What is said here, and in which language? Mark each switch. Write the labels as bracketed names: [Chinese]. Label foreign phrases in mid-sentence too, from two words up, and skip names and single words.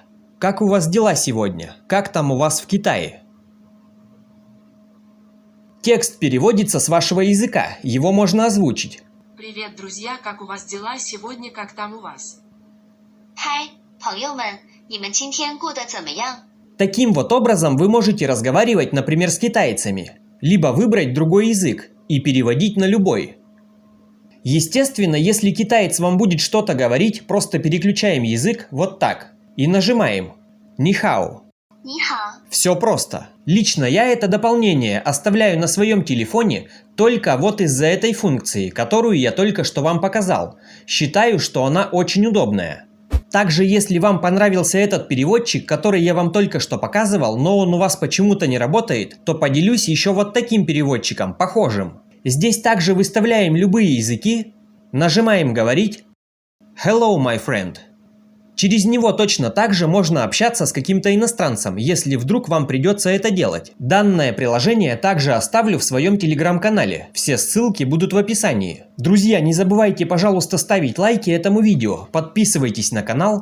[Russian] Как у вас дела сегодня? Как там у вас в Китае? Текст переводится с вашего языка. Его можно озвучить. Привет, друзья! Как у вас дела сегодня? Как там у вас? [Chinese] 嗨，朋友们，你们今天过得怎么样？ [Russian] Таким вот образом вы можете разговаривать, например, с китайцами, либо выбрать другой язык и переводить на любой. Естественно, если китаец вам будет что-то говорить, просто переключаем язык вот так и нажимаем «Нихао». [Chinese] 你好， [Russian] Все просто. Лично я это дополнение оставляю на своем телефоне только вот из-за этой функции, которую я только что вам показал. Считаю, что она очень удобная. Также, если вам понравился этот переводчик, который я вам только что показывал, но он у вас почему-то не работает, то поделюсь еще вот таким переводчиком, похожим. Здесь также выставляем любые языки, нажимаем «Говорить», [English] «Hello, my friend». [Russian] Через него точно так же можно общаться с каким-то иностранцем, если вдруг вам придется это делать. Данное приложение также оставлю в своем телеграм-канале, все ссылки будут в описании. Друзья, не забывайте, пожалуйста, ставить лайки этому видео, подписывайтесь на канал.